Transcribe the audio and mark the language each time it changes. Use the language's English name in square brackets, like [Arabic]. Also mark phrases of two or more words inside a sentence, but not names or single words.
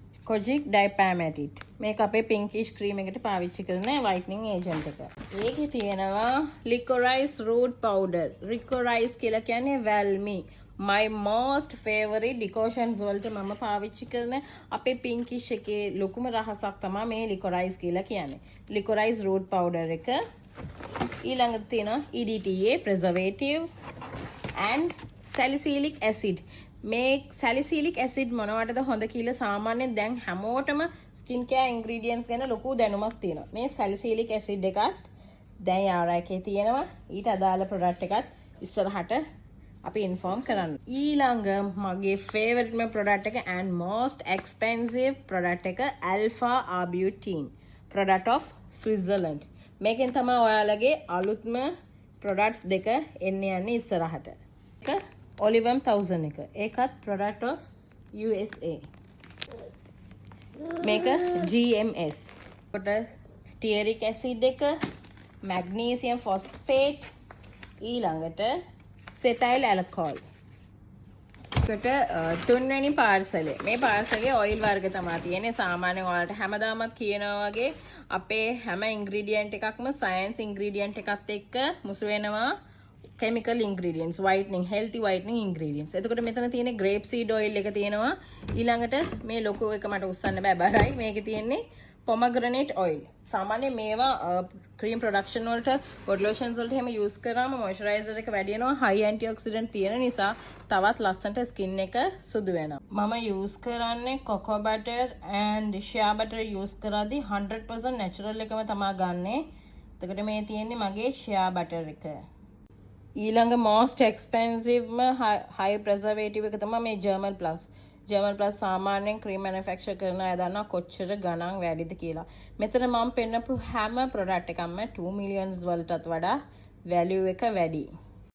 [English] Kojic Dipalmate. [Sinhala] මේක අපේ [English] pinkish cream [Sinhala] එකට පාවිච්චි කරන [English] whitening agent [Sinhala] එක. ඒකේ තියෙනවා [English] licorice root powder. [Sinhala] licorice කියලා කියන්නේ වැල්මි. [English] My most favorite decoctions [Sinhala] වලට මම පාවිච්චි කරන අපේ pinkish එකේ ලොකුම රහසක් තමයි මේ licorice කියලා කියන්නේ. [English] licorice root powder [Sinhala] එක. ඊළඟට තියෙනවා [English] EDTA preservative and salicylic acid. [Sinhala] මේ [English] salicylic acid [Sinhala] මොනවටද හොඳ කියලා සාමාන්‍යයෙන් දැන් හැමෝටම [English] skin care ingredients [Sinhala] ගැන ලොකු දැනුමක් තියෙනවා. මේ [English] salicylic acid [Sinhala] එකත් දැන් යාරා එකේ තියෙනවා. ඊට අදාළ product එකත් ඉස්සරහට අපි inform කරන්න. ඊළඟ මගේ [English] favorite product [Sinhala] එක [English] and most expensive product [Sinhala] එක [English] alpha arbutin product of Switzerland. [Sinhala] මේකෙන් තමයි ඔයාලගේ අලුත්ම products දෙක එන්න යන්නේ ඉස්සරහට. එක Olivem 1000 එක. ඒකත් [English] product of USA. [Sinhala] මේක GMS. කොට [English] stearic acid [Sinhala] එක, [English] magnesium phosphate, [Sinhala] ඊළඟට [English] cetyl alcohol. [Sinhala] කොට තුන්වෙනි පාර්සලේ. මේ පාර්සලේ oil වර්ග තමයි තියෙන්නේ. සාමාන්‍යයෙන් ඔයාලට හැමදාමත් කියනවා වගේ අපේ හැම ingredient එකක්ම [English] science ingredient [Sinhala] එකත් එක්ක මුසු වෙනවා [English] chemical ingredients, whitening, healthy whitening ingredients. [Sinhala] එතකොට මෙතන තියෙන [English] grape seed oil [Sinhala] එක තියෙනවා. ඊළඟට මේ ලොකු එක මට උස්සන්න බෑ බරයි. මේකේ තියෙන්නේ [English] pomegranate oil. [Sinhala] සාමාන්‍යයෙන් මේවා [English] cream production [Sinhala] වලට, [English] body lotions [Sinhala] වලට එහෙම use කරාම moisturizer එක වැඩි වෙනවා. [English] high antioxidant [Sinhala] තියෙන නිසා තවත් ලස්සනට skin එක සුදු වෙනවා. මම use කරන්නේ [English] cocoa butter and shea butter use [Sinhala] කරද්දී 100% natural එකම තමයි ගන්නෙ. එතකොට මේ තියෙන්නේ මගේ [English] shea butter [Sinhala] එක. ඊළඟ [English] most expensive high preservative [Sinhala] එක තමයි මේ German Plus. German Plus සාමාන්‍යයෙන් [English] cream manufacture [Sinhala] කරන අය දන්නවා කොච්චර ගණන් වැඩිද කියලා. මෙතන මම පෙන්නපු හැම product එකක්ම 2 millions වලටත් වඩා value එක වැඩි.